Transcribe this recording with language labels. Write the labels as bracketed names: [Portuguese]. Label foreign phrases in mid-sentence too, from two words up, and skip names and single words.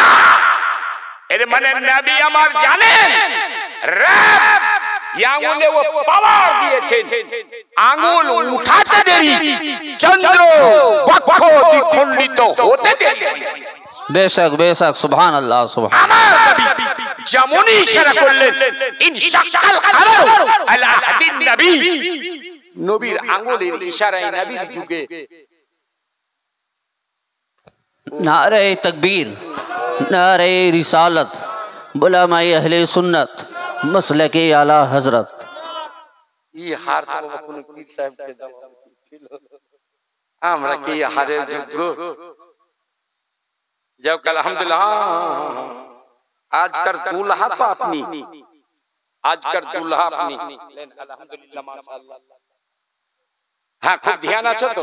[Bangla] এর মানে নবী আমার জানেন রব আঙুলে ও পাওয়ার দিয়েছেন, আঙুল উঠাতে দেরি, চন্দ্র বক্ষ দ্বিখণ্ডিত হতে দেরি। বেশক বেশক সুবহানাল্লাহ সুবহানাল্লাহ। আমার নবী যেমনই ইশারা করলেন [Arabic] انشق القمر [Bangla] আলা হাদিন নবী, নবীর আঙুলের ইশারায় নবীর যুগে। [Urdu] نعرۂ تکبیر، نعرۂ رسالت, علمائے اہل سنت، مسلک اعلیٰ حضرت. یہ ہار تو [Bangla] কোনো পীর সাহেবকে দেওয়া উচিত ছিল। আমরা কি হারের যোগ্য? যাও আলহামদুলিল্লাহ, আজকার দুলহা তো আপনি, আজকার দুলহা আপনি। আলহামদুলিল্লাহ মাশাআল্লাহ। হ্যাঁ, খুব ধ্যান আছে তো।